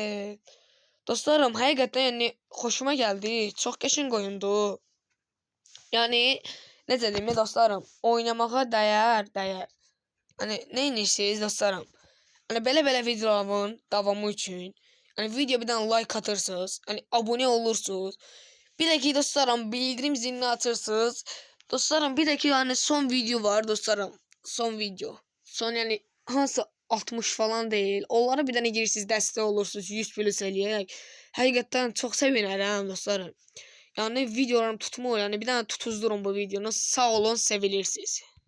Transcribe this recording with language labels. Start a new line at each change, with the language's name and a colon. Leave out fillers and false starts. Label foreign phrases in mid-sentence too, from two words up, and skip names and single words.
Azerbaijani: Dostlarım, həqiqətən yəni xoşuma gəldi. Çox qəşəng oyundu. Yəni necə deyim dostlarım, oynamağa dəyər. Hani nə edirsiniz dostlarım? Hani belə videoların davamı üçün hani video bir dənə like atırsınız. Hani abone olursunuz. Bir də ki dostlarım bildirim zilini açırsınız. Dostlarım bir də ki yani son video var dostlarım. Son video. Son yani hansı 60 falan değil. Onlara bir dənə girirsiniz, dəstək olursunuz. 100 plus eləyək. Həqiqətən çox sevinərəm dostlarım.
Turkish: Yani videolarım tutmuyor.
Azerbaijani: Yani bir dənə tutuzdurun bu videonu. Sağ olun, sevilirsiniz.